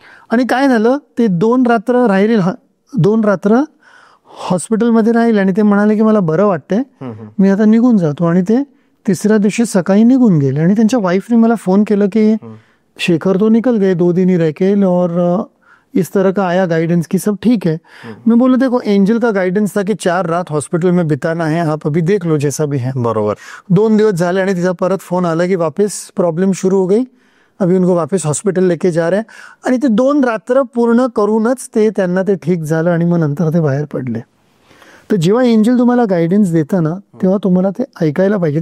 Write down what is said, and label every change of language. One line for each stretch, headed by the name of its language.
Marathi: आणि काय झालं, ते 2 रात्र राहिले, 2 रात्र हॉस्पिटलमध्ये राहिले आणि ते म्हणाले की मला बरं वाटतंय, मी आता निघून जातो. आणि ते 3ऱ्या दिवशी सकाळी निघून गेले. आणि त्यांच्या वाईफने मला फोन केलं की शेखर
Hindi: तो निकल गए, 2 दिन ही रह के, और इस तरह का आया गाइडेंस की सब ठीक है। मैं बोला देखो एंजल का गाइडेंस था कि 4 रात हॉस्पिटल में बिताना है, आप अभी देख लो जैसा भी है।
Marathi: बरोबर. 2 दिवस झाले आणि तिचा परत फोन आला की
Hindi: वापस प्रॉब्लेम शुरू हो गई, अभी उनको वापस हॉस्पिटल लेके जा रहे हैं.
Marathi: आणि ते 2 रात्र पूर्ण करूनच ते त्यांना ते ठीक झालं आणि मग नंतर ते बाहेर पडले. तर जेव्हा एंजल तुम्हाला गायडन्स देतं ना तेव्हा तुम्हाला ते ऐकायला पाहिजे.